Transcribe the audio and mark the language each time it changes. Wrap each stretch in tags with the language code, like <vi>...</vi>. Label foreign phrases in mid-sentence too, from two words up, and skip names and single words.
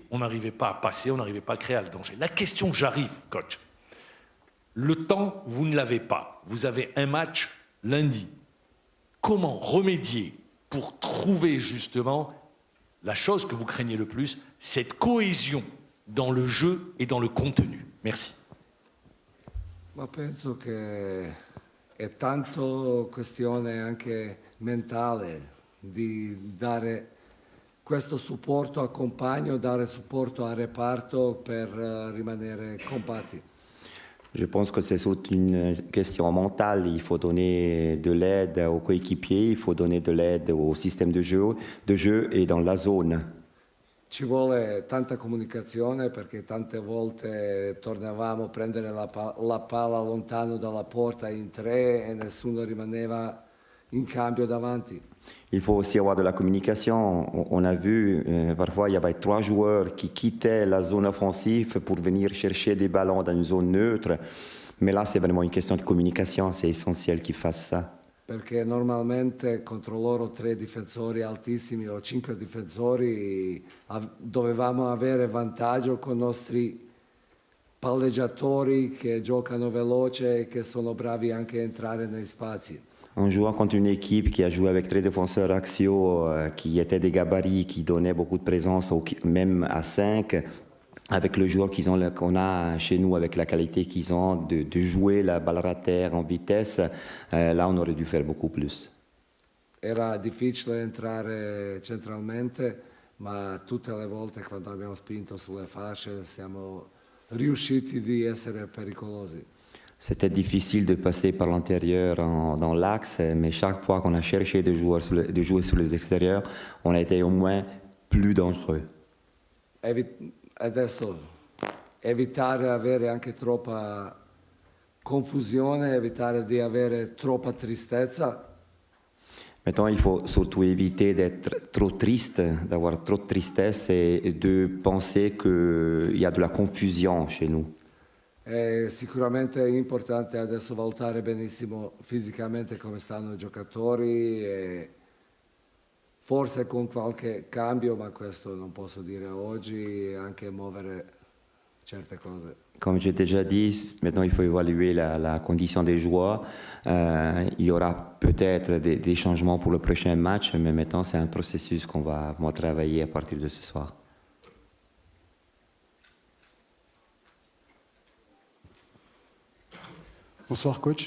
<fr>On n'arrivait pas à passer, on n'arrivait pas à créer le danger. La question, j'arrive, coach. Le temps, vous ne l'avez pas. Vous avez un match lundi. Comment remédier pour trouver justement la chose que vous craignez le plus, cette cohésion dans le jeu et dans le contenu? Merci.</fr> <it>Ma penso che è tanto questione anche mentale di dare questo supporto a compagno, dare supporto al reparto per rimanere compatti.</it> <fr>Je pense que c'est surtout une question mentale. Il faut donner de l'aide aux coéquipiers, il faut donner de l'aide au système de jeu et dans la zone.</fr> <it>Ci vuole tanta comunicazione perché tante volte tornavamo a prendere la palla lontano dalla porta in tre e nessuno rimaneva in cambio davanti.</it> <fr>Il faut aussi avoir de la communication. On a vu, parfois, il y avait 3 joueurs qui quittaient la zone offensive pour venir chercher des ballons dans une zone neutre. Mais là, c'est vraiment une question de communication. C'est essentiel qu'ils fassent ça.</fr> <it>Perché normalmente contro loro 3 difensori altissimi o 5 difensori dovevamo avere vantaggio con i nostri palleggiatori che giocano veloce e che sono bravi anche a entrare nei spazi.</it> <fr>En jouant contre une équipe qui a joué avec 3 défenseurs axiaux, qui étaient des gabarits, qui donnaient beaucoup de présence, même à 5, avec le joueur qu'on a chez nous, avec la qualité qu'ils ont de jouer la balle à terre en vitesse, là on aurait dû faire beaucoup plus.</fr> <it>Era difficile entrare centralmente, ma tutte le volte quando abbiamo spinto sulle fasce siamo riusciti di essere pericolosi.</it> <fr>C'était difficile de passer par l'intérieur dans l'axe, mais chaque fois qu'on a cherché de jouer sur les extérieurs, on a été au moins plus dangereux.</fr> <it>Adesso evitare di avere anche troppa confusione, evitare di avere troppa tristezza.</it> <fr>Maintenant, il faut surtout éviter d'être trop triste, d'avoir trop de tristesse et de penser qu'il y a de la confusion chez nous.</fr> <it>È sicuramente importante adesso valutare benissimo fisicamente come stanno i giocatori e forse con qualche cambio, ma questo non posso dire oggi, anche muovere certe cose.</it> <fr>Comme j'ai déjà dit, maintenant il faut évaluer la condition des joueurs. Il y aura peut-être des changements pour le prochain match, mais maintenant c'est un processus qu'on va travailler à partir de ce soir. Bonsoir coach.</fr>